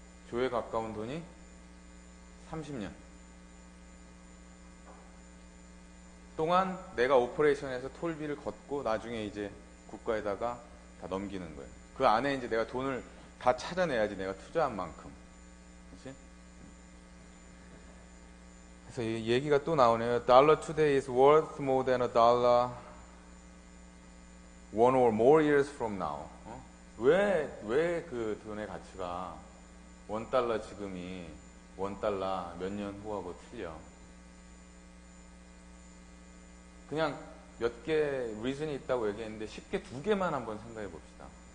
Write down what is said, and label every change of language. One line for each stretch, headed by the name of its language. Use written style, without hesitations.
Korean: 조에 가까운 돈이 30년 동안 내가 오퍼레이션에서 톨비를 걷고 나중에 이제 국가에다가 다 넘기는 거예요. 그 안에 이제 내가 돈을 다 찾아내야지 내가 투자한 만큼. 그렇지? 그래서 이 얘기가 또 나오네요.
English: Dollar today is worth more than a dollar one or more years from now.
Korean: 왜 그 돈의 가치가 $1 지금이 $1 몇 년 후하고 틀려? 그냥 몇 개 리즌이 있다고 얘기했는데 쉽게 두 개만 한번 생각해 봅시다.